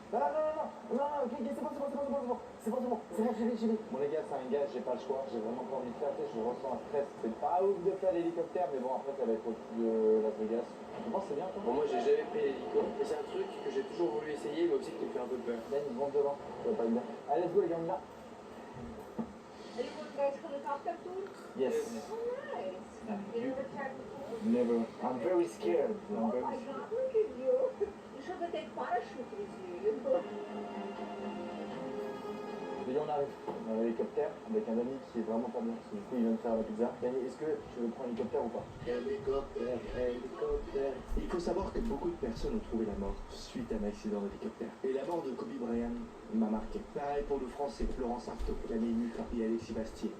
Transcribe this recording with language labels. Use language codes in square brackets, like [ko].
[fr] Ah non, non, non, non, ok, ok, c'est bon, c'est bon, j'y vais. Bon les gars, c'est un gars, j'ai pas le choix, j'ai vraiment pas envie de faire, je ressens un stress, c'est pas ouf de faire l'hélicoptère, mais bon après ça va être au-dessus de Las Vegas. Je pense que c'est bien toi. Bon, moi j'ai jamais pris l'hélico. Et c'est un truc que j'ai toujours voulu essayer, mais aussi qui me fait un peu peur. Dan, ils vont devant, ça va pas être bien. Allez, [en] let's go [fr] les gars, on y va. [en] Anyone guys helicopter tour? Yes. Oh, nice. You never tried before? Never. I'm very scared. Oh my god, look at you. You should have taken parachute with you. [fr] Les gars, on arrive. On a l'hélicoptère avec un ami qui est vraiment pas bien, parce que du coup il vient de faire la pizza. Dani, est-ce que tu veux prendre l'hélicoptère ou pas? Hélicoptère, hélicoptère. Il faut savoir que beaucoup de personnes ont trouvé la mort suite à un accident d'hélicoptère. Et la mort de Kobe Bryant m'a marqué. Pareil pour le français Florence Artaud, Camille Lucas et Alexis Bastier.